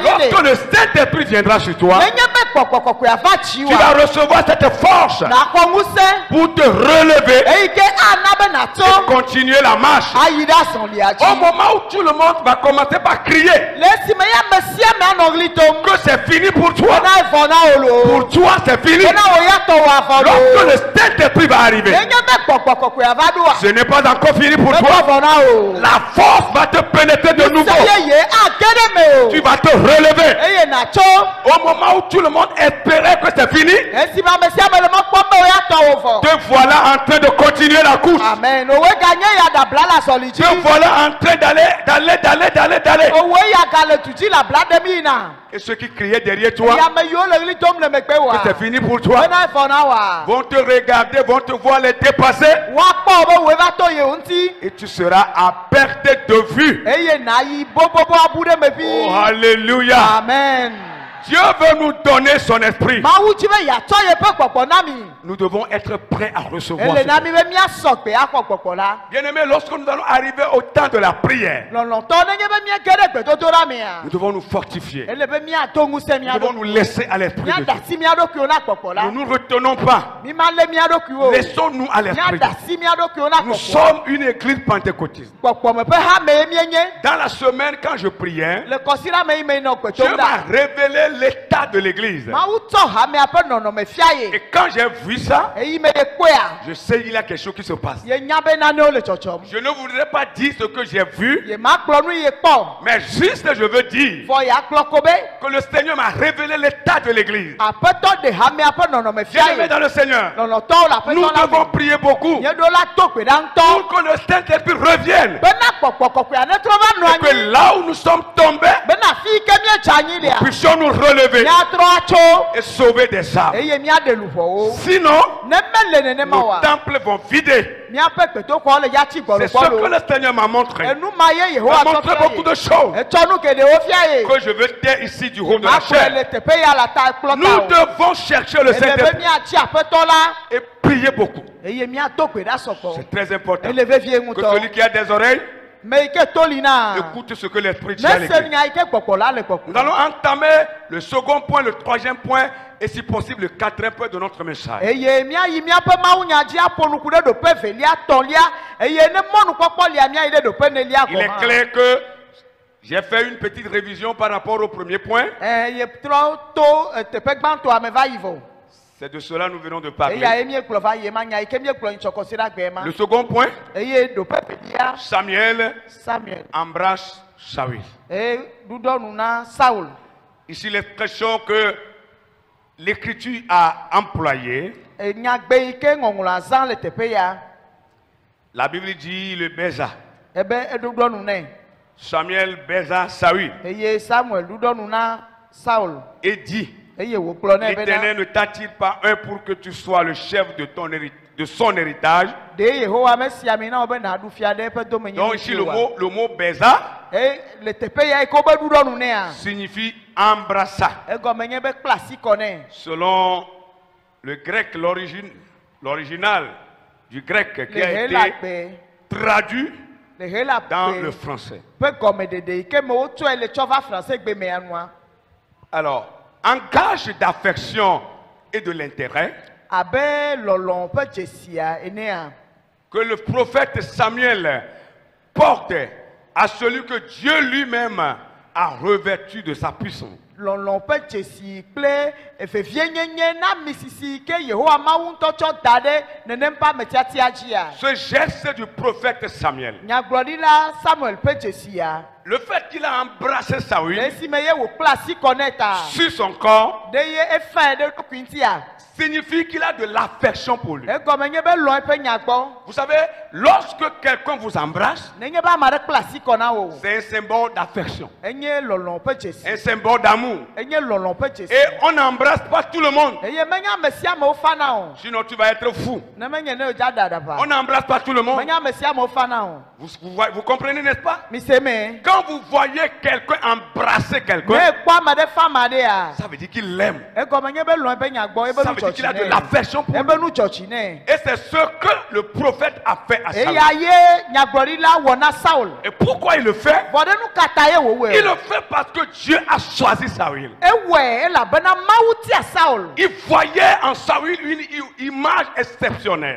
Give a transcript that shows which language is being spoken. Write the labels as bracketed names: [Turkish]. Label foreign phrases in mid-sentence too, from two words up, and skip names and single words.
[French] lorsque le. le Saint-Esprit viendra sur toi, [Ewe] nenye be gbɔgbɔ kɔkɔe ava [French] tu [Ewe] tsiwoa. [French] vas recevoir cette force [Ewe] nàxɔ ŋusẽ. [French] pour te relever [Ewe] eyi ke ana be [French] et [Ewe] nàtso. [French] continuer la marche. [Ewe] ayi ɖe azɔlia [French] Au [Ewe] dzi. [French] moment où tout le monde va commencer par crier [Ewe] le esime ya me sia me anɔ ɣli tom. [French] que c'est fini pour toi, [Ewe] bena evɔ na wò lo. [French] pour toi c'est fini. [Ewe] bena wò ya tɔ wò avɔ [French] Lorsque [Ewe] lo. [French] le Saint-Esprit va arriver, [Ewe] nenye be gbɔgbɔ kɔkɔe ava ɖoa. [French] ce n'est pas encore fini pour [Ewe] bena [French] toi. [Ewe] evɔ na wò. [French] La force va te pénétrer de nouveau. [Ewe] sɛ yeye age ɖe me [French] Tu [Ewe] o. [French] vas te relever. [Ewe] eye nàtso. [French] Au moment où tout le monde espérait que c'est fini, [Ewe] esime ame sia me le mɔkpɔm be wò ya tɔ wò vɔ. [French] te voilà en train de continuer la course. [Ewe] amen òwe ganye ya ɖabla le azɔli dzi. [French] Te voilà en train d'aller. [Ewe] òwe ya gale tu dzi le abla ɖem yina. [French] Et ceux qui criaient derrière toi [Ewe] eye ame yiwo le ɣli dom le megbe [French] que [Ewe] wòa. [French] c'est fini pour toi [Ewe] bena evɔ na wòa. [French] vont te regarder, vont te voir les dépasser [Ewe] woakpɔ be wòe va to yewo ŋuti. [French] et tu seras à perte de vue. [Ewe] eye nàyi bobobo abu ɖe me Oh, ʋi. [French] alléluia. [Ewe] amen. [French] Dieu veut nous donner son esprit. [Ewe] mawu dzi be yeatsɔ yeƒe gbɔgbɔ na mi. [French] Nous devons être prêts à recevoir. [Ewe] ele na [French] ce- [Ewe] mi be míasɔ gbe axɔ gbɔgbɔ la. [French] Bien-aimés, lorsque nous allons arriver au temps de la prière, [Ewe] lɔlɔtɔ nenye be míage ɖe gbedodoɖa mea. [French] nous devons nous fortifier. [Ewe] ele be míado ŋusẽ [French] Nous devons nous [Ewe] míaɖokui. [French] laisser à l'esprit de [Ewe] míada [French] Dieu. [Ewe] si míaɖokuiwo na gbɔgbɔ la. [French] Ne nous retenons pas. [Ewe] mi ma lé míaɖokuiwo. [French] Laissons-nous à l'esprit de [Ewe] míada [French] Dieu. [Ewe] si míaɖokuiwo na [French] Nous [Ewe] gbɔgbɔ. [French] sommes une église pentecôtiste. [Ewe] gbɔgbɔme ƒe hame ye míenye. [French] Dans la semaine, quand je priais, [Ewe] le kɔsira me yi me nɔ [French] Dieu [Ewe] gbedom [French] m'a [Ewe] ɖa. [French] révélé l'état de l'église. [Ewe] mawu tsɔ hamea ƒe nɔnɔme fia ye. [French] Et quand j'ai vu vu ça, [Ewe] eyi me ye kpea [French] je sais qu'il y a quelque chose qui se passe. [Ewe] ye nya be nanewo le tsɔtsɔm [French] Je ne voudrais pas dire ce que j'ai vu, [Ewe] ye ma kplɔ nu ye kpɔ [French] mais juste je veux dire [Ewe] fɔ ya kplɔ ko be [French] que le Seigneur m'a révélé l'état de l'église. [Ewe] aƒetɔ de hamea ƒe nɔnɔme fia [French] Bien-aimés [Ewe] ye [French] dans le Seigneur, [Ewe] nɔnɔtɔwo le [French] nous [Ewe] aƒetɔ la [French] devons [Ewe] me [French] prier beaucoup [Ewe] nye ɖo la to gbe ɖa ŋutɔ [French] pour que le Saint-Esprit revienne. [Ewe] bena kpɔkpɔ kɔkɔea ne trɔ va nɔ [French] Et que [Ewe] anyi [French] là où nous sommes tombés, [Ewe] bena fi yi ke miedze anyi lea [French] puissions nous relever [Ewe] miatrɔ atso [French] et sauver des âmes. [Ewe] eye miaɖe luʋɔwo [French] Sinon, [Ewe] ne mele nenema [French] nos [Ewe] oa [French] temples vont vider. [Ewe] miaƒe gbedoxɔwo le yatsi [French] C'est ce que [Ewe] gbɔlɔgbɔlɔ [French] le Seigneur m'a montré. [Ewe] enu ma ye [French] Il [Ewe] yehowa [French] m'a montré beaucoup de [Ewe] tɔtɔ [French] choses [Ewe] ye etsɔ nu geɖewo fia ye [French] que je veux taire ici du haut de la [Ewe] makplɔe [French] chair. [Ewe] le teƒe ya la ta kplɔ [French] Nous [Ewe] ta o [French] devons chercher le [Ewe] ele be [French] Saint-Esprit [Ewe] miatsi aƒetɔ la [French] et prier beaucoup. [Ewe] eye miato gbe ɖa sɔgbɔ [French] C'est très important. [Ewe] ele vevie [French] Que celui [Ewe] ŋutɔ [French] qui a des oreilles [Ewe] me yi ke to li na [French] écoute ce que l'Esprit dit à [Ewe] ne se [French] l'église. [Ewe] nya yi ke gbɔgbɔ la le [French] Nous allons [Ewe] gbɔgbɔ [French] entamer le second point, le troisième point et si possible le quatrième point de notre message. [Ewe] eye miayi miaƒe mawunya dzi aƒo nuku ɖe ɖoƒe velia tɔlia eye ne mɔnukpɔkpɔ lia miayi ɖe ɖoƒe nelia [French] Il est [Ewe] gɔma [French] clair que j'ai fait une petite révision par rapport au premier point. [Ewe] ye trɔ to teƒe gbãtɔa me va yi vɔ [French] C'est de cela que nous venons de parler. [Ewe] eya ye miegblɔ va yi ma nya yi ke miegblɔ ntsɔkɔsi ɖe agbe ma [French] Le second point, [Ewe] eye ɖoƒe velia [French] Samuel [Ewe] Samuel [French] embrasse Saül. [Ewe] eye ɖuɖɔnu na Saul [French] Ici l'expression que l'Écriture a employée, [Ewe] nyagbe yi ke ŋɔŋlɔ azã le teƒe ya [French] la Bible dit le baisa. [Ewe] ebe eɖuɖɔnu nɛ [French] Samuel baisa Saül [Ewe] eye Samuel ɖuɖɔnu na Saul [French] et dit, [Ewe] eye wògblɔ nɛ bena [French] l'Éternel ne t'a-t-il pas un pour que tu sois le chef de son héritage? [Ewe] ɖe Yehowa mesi ami na wo be nàɖu fia ɖe eƒe domenyi [French] Donc ici le mot baisa [Ewe] eye le teƒe ya yi ke wobe ɖuɖɔnu nɛa [French] signifie embrassa. [Ewe] egɔme nye be kpla asi kɔ nɛ [French] Selon le grec, l'original du grec qui [Ewe] le [French] a [Ewe] he [French] été [Ewe] le agbe [French] traduit [Ewe] le he le [French] dans le [Ewe] agbe [French] français. [Ewe] ƒe gɔmedede yi ke me wotsɔe le tsɔ va français gbe mea nua [French] Alors, en gage d'affection et de l'intérêt, [Ewe] abe lɔlɔ ƒe dzesia enea [French] que le prophète Samuel porte à celui que Dieu lui-même a revêtu de sa puissance. [Ewe] lɔlɔ ƒe dzesi kple efevie nyenye na misisi ke Yehowa Mawu ŋutɔ tsɔ da ɖe nenem ƒe ametiatia dzia [French] Ce geste du prophète Samuel, [Ewe] nyagblɔɖila Samuel ƒe dzesia [French] le fait qu'il a embrassé le Saül [Ewe] esime ye wòkpla asi kɔ nɛ ta [French] sur son corps, [Ewe] ɖe ye efãe ɖe ɖokui ŋutia [French] signifie qu'il a de l'affection pour lui. [Ewe] egɔme nye be lɔ eƒe nya gbɔ [French] Vous savez, lorsque quelqu'un vous embrasse, [Ewe] nenye be ame aɖe kpla asi kɔ na wo [French] c'est un symbole d'affection, [Ewe] enye lɔlɔ ƒe dzesi [French] un symbole d'amour. [Ewe] enye lɔlɔ ƒe dzesi [French] Et on n'embrasse pas tout le monde, [Ewe] eye menye ame sia amewo fana o [French] sinon tu vas être fou. [Ewe] ne menye ne wòdza ɖa [French] On [Ewe] ɖaʋa [French] n'embrasse pas tout le monde. [Ewe] menye ame sia amewo fana o [French] Vous comprenez, n'est-ce pas? [Ewe] mise me [French] Quand vous voyez quelqu'un embrasser [Ewe] ne [French] quelqu'un, [Ewe] ekpɔ ame ɖe fa ame ɖea [French] ça veut dire qu'il l'aime. [Ewe] egɔme nye be lɔ eƒe nya gbɔ ebe [French] Ça [Ewe] nu [French] veut dire qu'il a de [Ewe] tsɔtsi nɛ [French] l'affection pour lui. [Ewe] ebe nu tsɔtsi nɛ [French] Et c'est ce que le prophète a fait à Saül. [Ewe] eya ye nyagblɔɖila wɔ na Saul [French] Et pourquoi il le fait? [Ewe] vɔ ɖe nu kata ye wòwɔe [French] Il le fait parce que Dieu a choisi Saül. [Ewe] ewɔe elabena Mawu tia Saul [French] Il voyait en Saül une image exceptionnelle.